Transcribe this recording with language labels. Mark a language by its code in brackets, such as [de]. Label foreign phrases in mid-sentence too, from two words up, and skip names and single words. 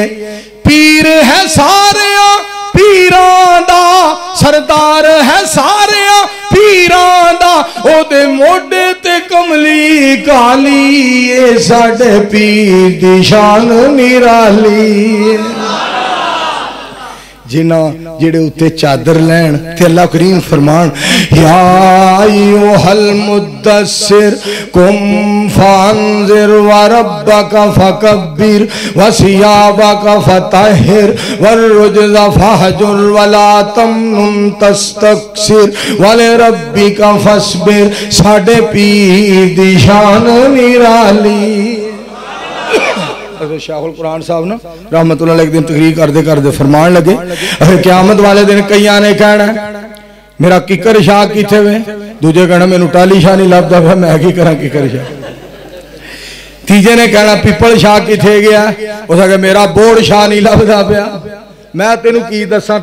[pa] ਪੀਰ ਹੈ ਸਾਰੇ ਪੀਰਾਂ ਦਾ, ਸਰਦਾਰ ਹੈ ਸਾਰੇ ਪੀਰਾਂ ਦਾ, ਓਦੇ ਮੋਢੇ ਤੇ ਕਮਲੀ ਕਾਲੀ ਏ। ਸਾਡੇ ਪੀਰ ਦੀ ਸ਼ਾਨ ਨਿਰਾਲੀ। ਜਿਨ੍ਹਾਂ ਜੇੜ੍ਹੇ ਉੱਤੇ ਚਾਦਰ ਲੈਣ ਤੇ ਅੱਲਾਹ ਕਰੀਮ ਫ਼ਰਮਾਨ [ar] يا أيها المدثر قم فأنذر وربك فكبر وثيابك فطهر والرجز فاهجر ولا تمنن تستكثر ولربك فاصبر. [pa] ਸਾਡੇ ਪੀਰ ਦੀ ਸ਼ਾਨ ਨਿਰਾਲੀ। ਸ਼ਾਹੁਲ ਕੁਰਾਨ ਸਾਹਬ ਨਾ [ar] رحمة الله عليه [pa] ਇੱਕ ਦਿਨ ਤਕਰੀਰ ਕਰਤੇ ਕਰਤੇ ਫ਼ਰਮਾਨ ਲੱਗੇ ਕਯਾਮਤ ਵਾਲੇ ਦਿਨ ਕਈਆਂ ਨੇ ਕਹਿਣਾ ਮੇਰਾ ਕਿੱਕਰ ਸ਼ਾਹ ਕਿੱਥੇ ਵੇ, ਦੂਜੇ ਕਹਿਣਾ ਮੈਨੂੰ ਟਾਲੀ ਸ਼ਾਹ ਨਹੀਂ ਲੱਭਦਾ ਪਿਆ, ਮੈਂ ਕੀ ਕਰਾ ਕਿੱਕਰ ਸ਼ਾਹ। ਤੀਜੇ ਨੇ ਕਹਿਣਾ ਪਿੱਪਲ ਸ਼ਾਹ ਕਿੱਥੇ ਗਿਆ, ਉਸ ਆਖੇ ਮੇਰਾ ਬੋਰਡ ਸ਼ਾਹ ਨਹੀਂ ਲੱਭਦਾ ਪਿਆ, ਮੈਂ ਤੈਨੂੰ ਕੀ ਦੱਸਾ।